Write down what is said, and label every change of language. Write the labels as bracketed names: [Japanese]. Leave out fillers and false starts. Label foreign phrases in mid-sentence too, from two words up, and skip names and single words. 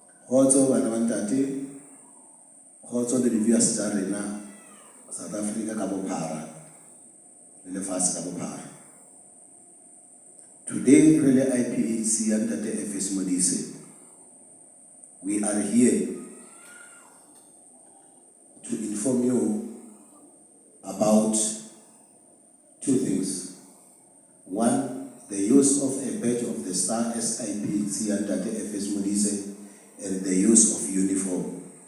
[Southern Sotho] Kgotso bana ba ntate, kgotso le di-viewers tsa rena South Africa ka bophara le lefatshe ka bophara. [English] Today really IPHC and Ntate FS Modise, we are here to inform you about two things. One, the use of a badge of the star as IPHC and Ntate FS Modise, and the use of uniform.